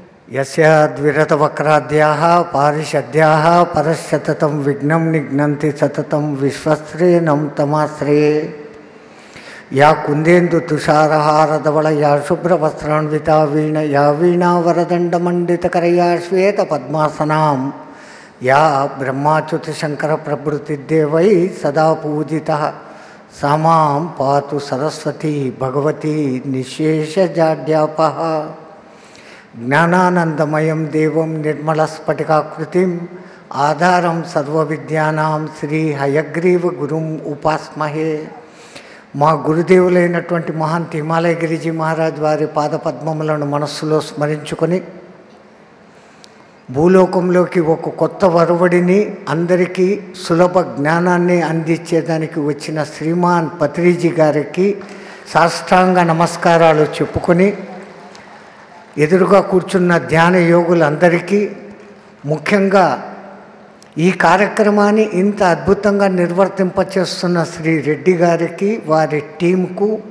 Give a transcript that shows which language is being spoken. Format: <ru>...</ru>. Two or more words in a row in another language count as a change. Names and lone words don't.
<sa>యస్య ద్విరత వక్రాద్యాః పారిషద్యాః పరశతతం విఘ్నం నిఘ్నంతి సతతం విశ్వశ్రేణం తమాశ్రయే. యా కుందేందు తుషారహారధవళ యా శుభ్రవస్త్రాన్వితా వీణ యా వీణావరదండమండితకరయా శ్వేత పద్మాసనాం యా బ్రహ్మాచ్యుతశంకర ప్రభృతిదేవై సదా పూజితః सा मां पातु सरस्वती भगवती निशेषजाड्यापः. ज्ञानानंदमयं देवं निर्मलस्फटिकाकृतिम् आधारं सर्वविद्यानां श्री हयग्रीव गुरुं उपास्महे.</sa> <te>మా గురుదేవులైనటువంటి మహాంత్ హిమాలయ గిరిజీ మహారాజ్ వారి పాదపద్మములను మనస్సులో స్మరించుకొని భూలోకంలోకి ఒక కొత్త వరవడిని అందరికీ సులభ జ్ఞానాన్ని అందించేదానికి వచ్చిన శ్రీమాన్ పత్రిజీ గారికి సాష్టాంగ నమస్కారాలు చెప్పుకొని ఎదురుగా కూర్చున్న ధ్యాన యోగులందరికీ, ముఖ్యంగా ఈ కార్యక్రమాన్ని ఇంత అద్భుతంగా నిర్వర్తింపచేస్తున్న శ్రీ రెడ్డి గారికి, వారి టీంకు</te>